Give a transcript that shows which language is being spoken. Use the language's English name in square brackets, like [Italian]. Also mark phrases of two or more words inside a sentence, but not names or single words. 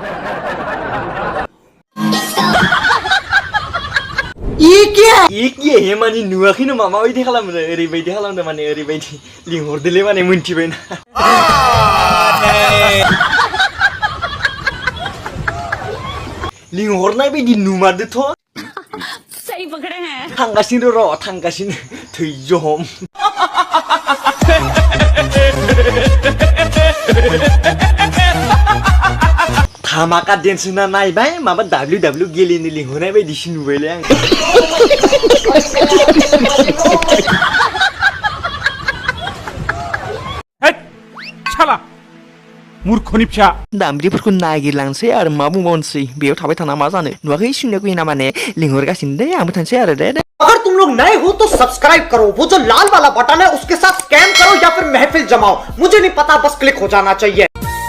[Bodo] ये माने नुवाखै नामा माबायदि खालामदों ओरैबायदि खालामदों माने ओरैबायदि लिंहरदोलै माने मोनथिबाय ना लिंहरनाय बायदि नुमारदोथ' [Hindi] सही पकड़े हैं [Bodo] थांगासिनो र' थांगासिनो थैजहम धामाका डेन्स होना नायबाय माबा WW गेलेनो लिंहरनाय बायदिसो नुबायलै आं [Hindi] साला मूर्खनि [Bodo] फिसा दामग्रिफोरखौ नागिरलांसै आरो मा बुंबावनोसै बेयाव थाबाय थाना मा जानो नुवाखै सुनिया कुइना माने लिंहरगासिनो दे आंबो थांसै आरो दे [Hindi] अगर तुम लोग नए हो तो सब्सक्राइब करो वो जो लाल वाला बटन है उसके साथ स्कैम करो या फिर महफिल जमाओ मुझे नहीं पता बस क्लिक हो जाना चाहिए